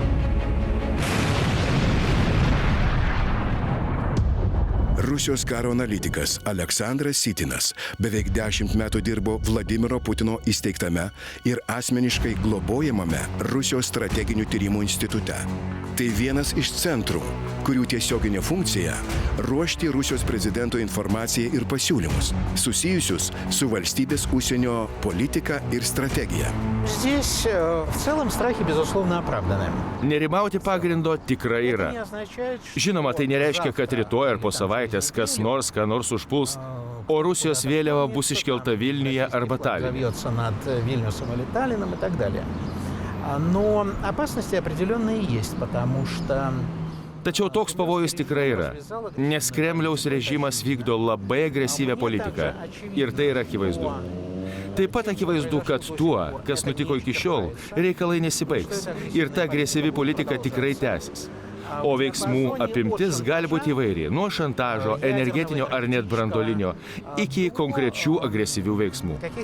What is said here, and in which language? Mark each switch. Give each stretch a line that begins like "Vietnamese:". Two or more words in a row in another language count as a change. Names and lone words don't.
Lithuanian: Rusijos karo analitikas Aleksandras Sitinas beveik 10 metų dirbo Vladimiro Putino įsteigtame ir asmeniškai globojamame Rusijos strateginių tyrimų institute. Tai vienas iš centrų, kurių tiesioginė funkcija – ruošti Rusijos prezidento informaciją ir pasiūlymus, susijusius su valstybės užsienio politika ir strategija.
Russian: Здесь в целом страхи, безусловно, оправданы.
Lithuanian: Nerimauti pagrindo tikrai yra. Žinoma, tai nereiškia, kad rytoj ar po savaitės kas nors, ką nors užpuls, o Rusijos vėliava bus iškelta Vilniuje arba Taline.
Russian: Но опасности определенные есть, потому что...
Lithuanian: Tačiau toks pavojus tikrai yra, nes Kremliaus režimas vykdo labai agresyvią politiką ir tai yra akivaizdu. Taip pat akivaizdu, kad tuo, kas nutiko iki šiol, reikalai nesibaigs ir ta agresyvi politika tikrai tęsis. O veiksmų apimtis gali būti įvairi, nuo šantažo, energetinio ar net branduolinio, iki konkrečių agresyvių veiksmų.